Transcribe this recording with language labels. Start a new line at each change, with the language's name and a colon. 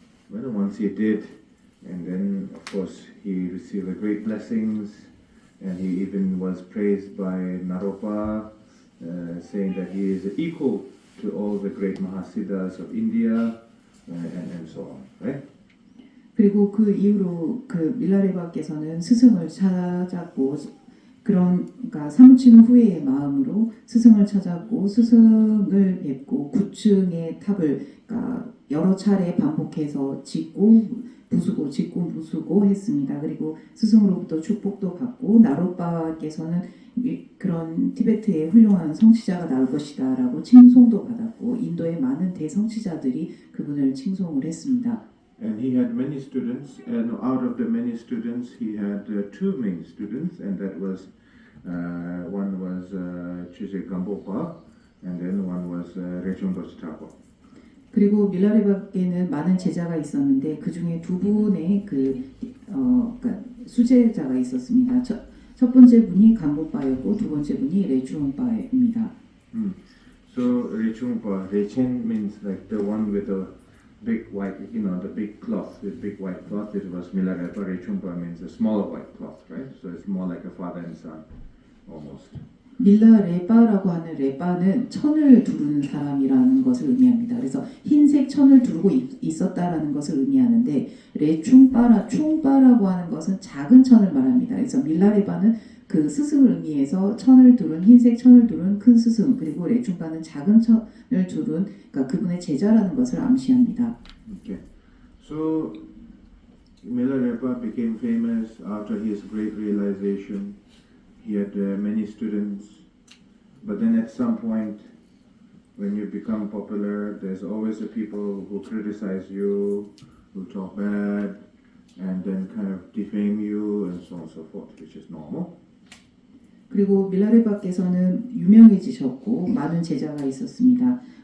English: Once he did, and then of course he received great blessings, and he even was praised by Naropa, saying that he is equal to all the great Mahasiddhas of India, and so on, right?
Korean: 그리고 그 이후로 그 밀라레바께서는 스승을 찾았고 그러니까 사무치는 후회의 마음으로 스승을 찾았고 스승을 뵙고 9층의 탑을 여러 차례 반복해서 짓고 부수고 했습니다. 그리고 스승으로부터 축복도 받고 나로빠께서는 그런 티베트의 훌륭한 성취자가 나올 것이다라고 칭송도 받았고 인도의 많은 대성취자들이 그분을 칭송을 했습니다.
English: And he had many students, and out of the many students, he had two main students, and that was one was Chuje Gambopa, and then one was Rechungdos Thapa.
Korean: 그리고 밀라레바께는 많은 제자가 있었는데 그 중에 두 분의 그러니까 수제자가 있었습니다. 첫 번째 분이 간부빠였고 두 번째 분이 레추웅빠입니다.
English: So Rechungpa, Rechen means like the one with the big white, the big cloth, with big white cloth. It was Milarepa. Rechungpa means a smaller white cloth, right? So it's more like a father and son, almost.
Korean: 밀라레바라고 하는 레바는 천을 두르는 사람이라는 것을 의미합니다. 그래서 흰색 천을 두르고 있었다라는 것을 의미하는데 충바라고 하는 것은 작은 천을 말합니다. 그래서 밀라레바는 그 스승을 의미해서 흰색 천을 두른 큰 스승, 그리고 레충바는 작은 천을 두른 그러니까 그분의 제자라는 것을 암시합니다.
English: Okay. So Milarepa became famous after his great realization. He had many students, but then at some point, when you become popular, there's always the people who criticize you, who talk bad, and then kind of defame you, and so on and so forth, which is normal.
Korean: 그리고 밀라레바께서는 유명해지셨고 많은 제자가 있었습니다.